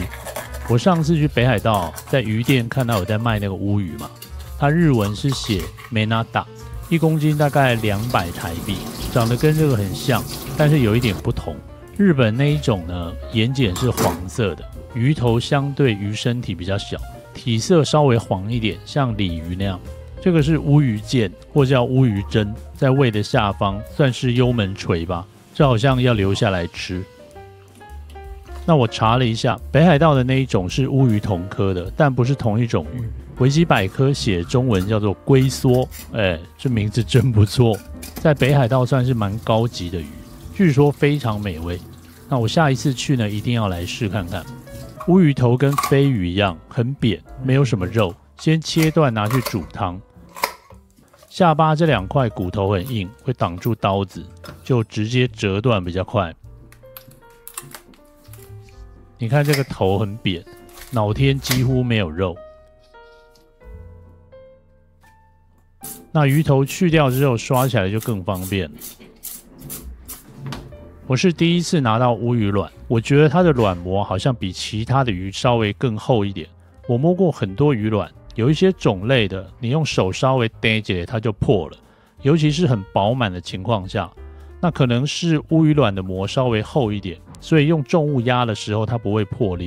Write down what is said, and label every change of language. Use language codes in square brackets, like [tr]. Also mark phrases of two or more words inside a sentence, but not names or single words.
[zh] 我上次去北海道，在魚店看到有在賣那個烏魚嘛，它日文是寫 Menada，1公斤大概200台幣，長得跟這個很像，但是有一點不同。日本那一種呢，眼瞼是黃色的。魚頭相對魚身體比較小，體色稍微黃一點，像鯉魚那樣。這個是烏魚腱，或叫烏魚針，在胃的下方，算是幽門垂吧。這好像要留下來吃。那我查了一下，北海道的那一種是烏魚同科的，但不是同一種魚。維基百科寫中文叫做龜梭，這名字真不錯。在北海道算是蠻高級的魚，據說非常美味。那我下一次去呢，一定要來試看看。烏魚頭跟飛魚一樣，很扁，沒有什麼肉。先切斷拿去煮湯。下巴這2塊骨頭很硬，會擋住刀子，就直接折斷比較快。你看這個頭很扁，腦天幾乎沒有肉。那魚頭去掉之後，刷起來就更方便了。我是第一次拿到烏魚卵，我覺得它的卵膜好像比其他的魚稍微更厚一點。我摸過很多魚卵，有一些種類的，你用手稍微逮起來它就破了，尤其是很飽滿的情況下，那可能是烏魚卵的膜稍微厚一點，所以用重物壓的時候它不會破裂。